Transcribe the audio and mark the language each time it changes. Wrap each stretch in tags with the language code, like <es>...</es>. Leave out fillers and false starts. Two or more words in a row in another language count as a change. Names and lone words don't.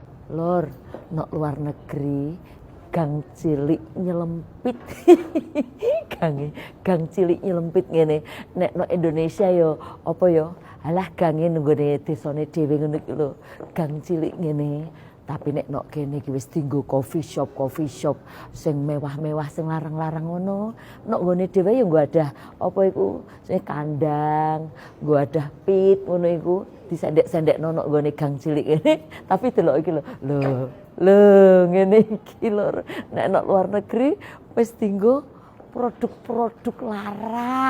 <jv>Lor, nok luar negeri gang cilik nyelempit. gang cilik nyelempit ngene. Nek no Indonesia yo apa yo? Alah gange nunggone desane dhewe ngono iki lho. Gang cilik ngene. Tapi nek nok kene iki wis dienggo</jv> <en>coffee shop</en> <jv>sing mewah-mewah sing larang-larang ngono. Nok nggone dhewe yo nggo ada apa iku? Sing kandang, nggo ada pit ngono iku. Disendek-sendekno nok nggone gang cilik ngene. Tapi delok iki lho. Lho ngene iki lho. Nek nok luar negeri wis dienggo produk-produk larang.</jv>